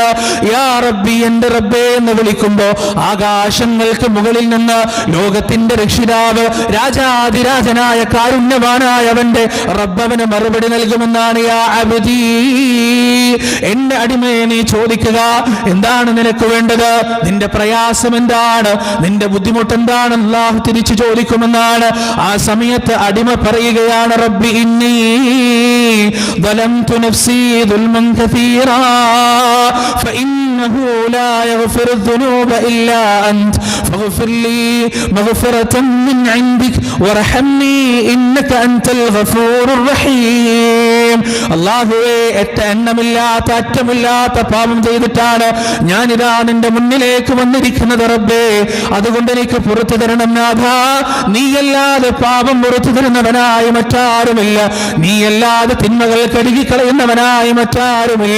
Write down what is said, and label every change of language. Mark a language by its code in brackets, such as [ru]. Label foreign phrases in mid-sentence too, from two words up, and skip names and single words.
[ar] يا ربي, [ml] എന്റെ റബ്ബേ എന്ന് വിളിക്കുമ്പോ ആകാശങ്ങൾക്ക് മുകളിൽ നിന്ന് ലോകത്തിന്റെ രക്ഷിതാവ്, രാജാതിരാജനായ കാരുണ്യവാനായ അവന്റെ റബ്ബവന് മറുപടി നൽകുമെന്നാണ്. [ar] يا عبدي, [ml] എന്റെ അടിമയെ നീ ചോദിക്കുക, എന്താണ് നിനക്ക് വേണ്ടത്? നിന്റെ പ്രയാസം എന്താണ്? നിന്റെ ബുദ്ധിമുട്ട് എന്താണ്? അല്ലാഹു തിരിച്ചു ചോദിക്കുമെന്നാണ്. ആ സമയത്ത് അടിമ പറയുകയാണ്, [ar] ربي إني ظلمت نفسي ظلما كثيرا فإنه لا يغفر الذنوب إلا أنت فاغفر لي مغفرة من عندك وارحمني إنك أنت الغفور الرحيم. [ml] അല്ലാഹുവേ, എണ്ണമില്ലാത്ത അറ്റമില്ലാത്ത പാപം ചെയ്തിട്ടാണ് ഞാനിതാ നിന്റെ മുന്നിലേക്ക് വന്നിരിക്കുന്നത് റബ്ബേ. അതുകൊണ്ട് എനിക്ക് പുറത്തു തരണം നാഥ. നീയല്ലാതെ പാപം പുറത്തു തരുന്നവനായി മറ്റാരുമില്ല, നീയല്ലാതെ തിന്മകൾ കഴുകിക്കളയുന്നവനായി മറ്റാരുമില്ല.